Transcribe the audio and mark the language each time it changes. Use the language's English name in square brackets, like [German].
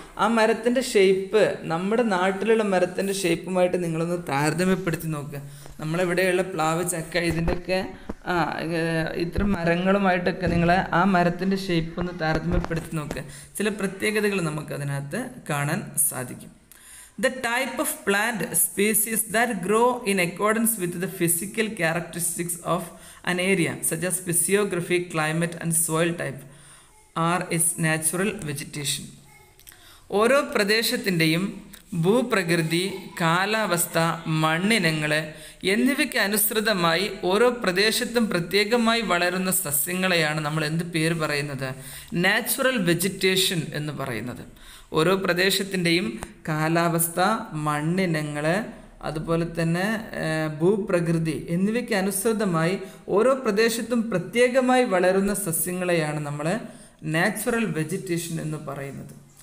[Malayalam] ആ മരത്തിൻ്റെ ഷേപ്പ് നമ്മുടെ നാട്ടിലുള്ള മരത്തിൻ്റെ ഷേപ്പുമായിട്ട് നിങ്ങളൊന്ന് താരതമ്യപ്പെടുത്തി നോക്കുക. നമ്മളിവിടെയുള്ള പ്ലാവ്, ചക്ക, ഇതിൻ്റെയൊക്കെ ഇത്തരം മരങ്ങളുമായിട്ടൊക്കെ നിങ്ങൾ ആ മരത്തിൻ്റെ ഷേപ്പ് ഒന്ന് താരതമ്യപ്പെടുത്തി നോക്കുക. ചില പ്രത്യേകതകൾ നമുക്കതിനകത്ത് കാണാൻ സാധിക്കും. [English] The type of plant species that grow in accordance with the physical characteristics of an area, such as physiography, climate and soil type, are its natural vegetation. [Malayalam] ഓരോ പ്രദേശത്തിൻ്റെയും ഭൂപ്രകൃതി, കാലാവസ്ഥ, മണ്ണിനങ്ങൾ എന്നിവയ്ക്ക് അനുസൃതമായി ഓരോ പ്രദേശത്തും പ്രത്യേകമായി വളരുന്ന സസ്യങ്ങളെയാണ് നമ്മൾ എന്ത് പേര് പറയുന്നത്? നാച്ചുറൽ വെജിറ്റേഷൻ എന്ന് പറയുന്നത്. ഓരോ പ്രദേശത്തിൻ്റെയും കാലാവസ്ഥ, മണ്ണിനങ്ങൾ, അതുപോലെ തന്നെ ഭൂപ്രകൃതി എന്നിവയ്ക്ക് അനുസൃതമായി ഓരോ പ്രദേശത്തും പ്രത്യേകമായി വളരുന്ന സസ്യങ്ങളെയാണ് നമ്മൾ നാച്ചുറൽ വെജിറ്റേഷൻ എന്ന് പറയുന്നത്.